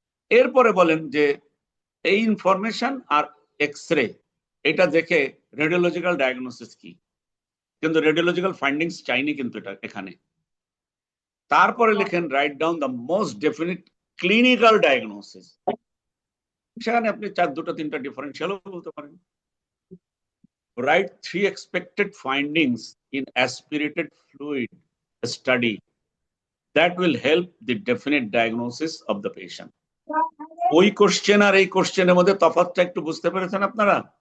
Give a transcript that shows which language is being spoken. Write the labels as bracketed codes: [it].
[bn] এরপরে বলেন যে এই ইনফরমেশন আর এক্সরে এটা দেখে রেডিওলজিক্যাল ডায়াগনোসিস কি, কিন্তু রেডিওলজিক্যাল ফাইন্ডিংস চাইনি কিন্তু এটা এখানে। তারপরে লিখেন [en] Write down the most definite clinical diagnosis. [bn] সেখানে আপনি 2টা 3টা ডিফারেন্সিয়ালও বলতে পারেন। [en] Write 3 expected findings in aspirated fluid study that will help the definite diagnosis of the patient. [bn] ওই কোশ্চেন আর এই কোশ্চেনের মধ্যে তফাৎটা একটু বুঝতে পেরেছেন আপনারা?